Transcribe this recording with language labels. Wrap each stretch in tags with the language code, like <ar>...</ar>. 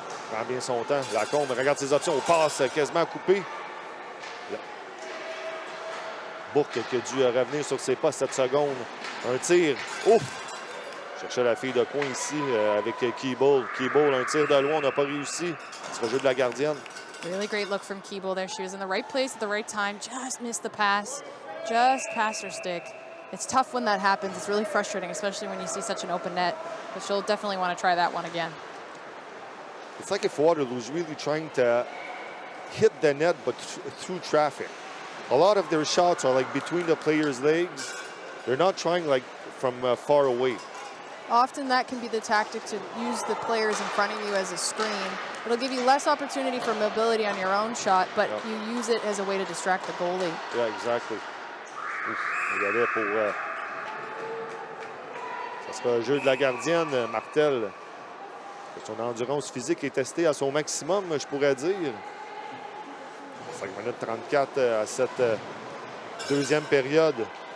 <fr>Prend bien son temps. Lacombe, regarde ses options. On passe quasiment coupé. Bourque qui a dû revenir sur ses pas 7 secondes. Un tir. Ouf! Cherchait la fille de coin ici avec Keeble. Keeble, un tir de loin. On n'a pas réussi. Ce sera jeu de la gardienne.</fr> <en>Really great look from Keeble there. She was in the right place at the right time. Just missed the pass. Just past her stick. It's tough when that happens. It's really frustrating, especially when you see such an open net. But she'll definitely want to try that one again. It's like if Waterloo's really trying to hit the net, but through traffic. A lot of their shots are like between the players' legs. They're not trying like from far away. Often that can be the tactic to use the players in front of you as a screen. It'll give you less opportunity for mobility on your own shot, but you use it as a way to distract the goalie. Yeah, exactly.</en> <fr>Il y allait pour... ça sera le jeu de la gardienne, Martel. Son endurance physique est testée à son maximum, je pourrais dire. 5 minutes 34 à cette deuxième période.</fr>